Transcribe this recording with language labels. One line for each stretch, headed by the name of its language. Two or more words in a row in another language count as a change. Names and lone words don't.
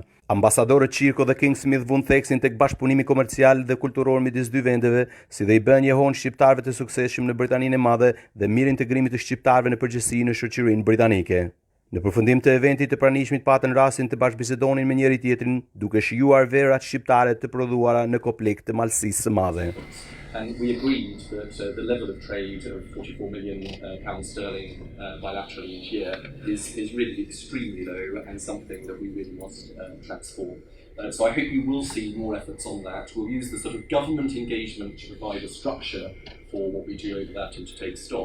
Albanian: Ambasadorët Qirko dhe King Smith vun theksin tek bashkëpunimi komercial dhe kulturor midis dy vendeve, si dhe i bën njehon shqiptarëve të suksesshëm në Britaninë e Madhe dhe mirë integrimit të shqiptarëve në përgjithësi në shoqërinë britanike. Në përfundim të eventit, të pranishmit patën rastin të bashkëbisedonin me njëri tjetrin, duke shijuar verat shqiptare të prodhuara në komplekt të Malësisë së Madhe.
English: And we agreed that the level of trade of 44 million pounds sterling bilaterally each year is really extremely low and something that we really must transform. So I hope you will see more efforts on that. We'll use the sort of government engagement to provide a structure for what we do over that and to take stock.